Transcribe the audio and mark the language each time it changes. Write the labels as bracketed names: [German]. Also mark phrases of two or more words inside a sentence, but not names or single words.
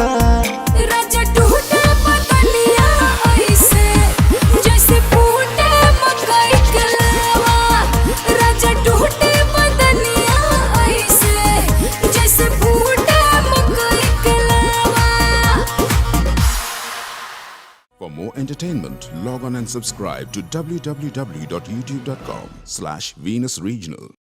[Bhojpuri] राजा टूटे बदनिया ऐसे जैसे फूटे मकई के लावा। राजा टूटे बदनिया ऐसे जैसे फूटे मकई के लावा। [English] For more entertainment, log on and subscribe to www.youtube.com/Venus Regional.